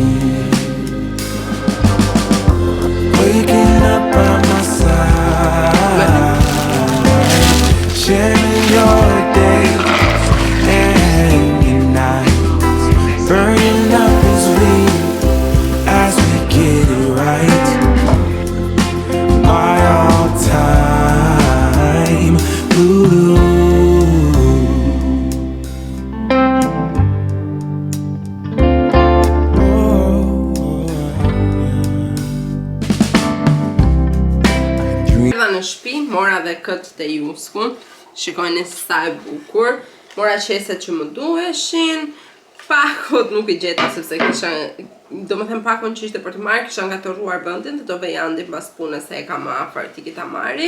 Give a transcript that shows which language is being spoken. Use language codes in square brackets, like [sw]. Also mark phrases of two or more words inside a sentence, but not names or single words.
[en] Waking up by my side, sharing your days and your nights, burning up as we get it right. My all-time blue. [sq] Në shtëpi, mora dhe këtë të juskun, shikojnë se sa e bukur, mora qeset që më duheshin, pakot nuk i gjeta sepse kisha, do më them pakon që ishte për të marrë, kisha ngatëruar bëndin, të do vej andi pas punës se e kam afër ti kita marri.